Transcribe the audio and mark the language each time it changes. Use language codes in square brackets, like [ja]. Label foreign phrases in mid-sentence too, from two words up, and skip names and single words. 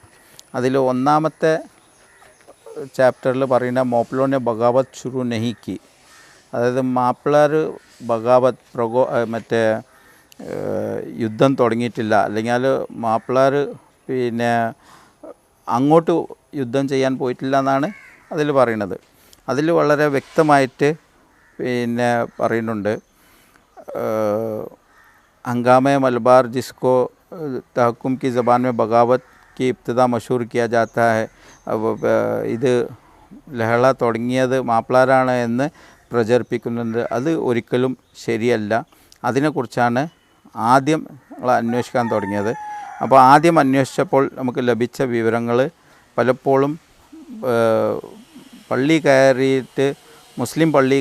[ml] അതിൽ ഒന്നാമത്തെ ചാപ്റ്ററിൽ പറയുന്ന [ur] موپلوں نے بغاوت شروع نہیں کی, [ml] അതായത് മാപ്പിളാർ ബഗാവത്ത് യുദ്ധം തുടങ്ങിയിട്ടില്ല, അല്ലെങ്കിൽ മാപ്പിളാർ അങ്ങോട്ട് യുദ്ധം ചെയ്യാൻ പോയിട്ടില്ല എന്നാണ് അതിൽ പറയുന്നത്. അതിൽ വളരെ വ്യക്തമായിട്ട് പറയുന്നുണ്ട്, [ur] ہنگامہ مالابار جس کو تحکم کی زبان میں بغاوت کی ابتدا مشہور کیا جاتا ہے, [ml] ഇത് ലഹള തുടങ്ങിയത് മാപ്പിളാരാണ് എന്ന് പ്രചരിപ്പിക്കുന്നുണ്ട്. അത് ഒരിക്കലും ശരിയല്ല. അതിനെക്കുറിച്ചാണ് ആദ്യം അന്വേഷിക്കാൻ തുടങ്ങിയത്. അപ്പോൾ ആദ്യം അന്വേഷിച്ചപ്പോൾ നമുക്ക് ലഭിച്ച വിവരങ്ങൾ പലപ്പോഴും പള്ളി കയറിയിട്ട് മുസ്ലിം പള്ളി